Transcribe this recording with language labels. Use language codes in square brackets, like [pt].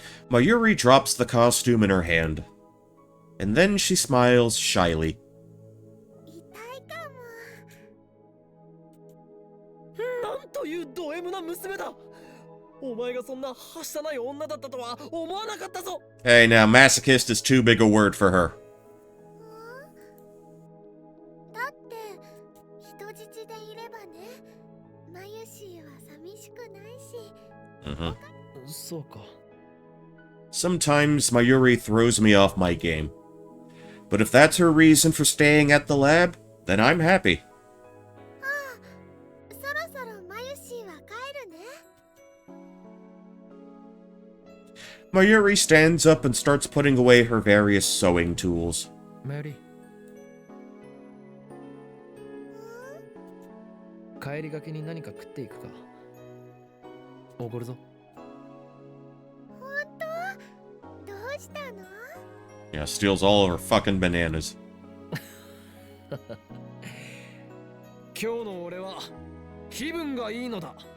[en] Mayuri drops the costume in her hand. And then she smiles shyly. [ja] 痛いかも。なんというド M な娘だ。お前がそんなはしたない女だったとは思わなかったぞ。 [en] Hey, now, masochist is too big a word for her. [ja] だって人質でいればね、マヨシーは寂しくないし。そうか。 [en] Sometimes Mayuri throws me off my game. But if that's her reason for staying at the lab, then I'm happy. [ja] そろそろマヨシーは帰るね。 [en] Mayuri stands up and starts putting away her various sewing tools. [ja] マヨリ。帰りがけに何か食っていくか。おごるぞ。本当？どうしたの？ [en] Yeah, steals all of her fucking bananas. [ja] 今日の俺は気分がいいのだ。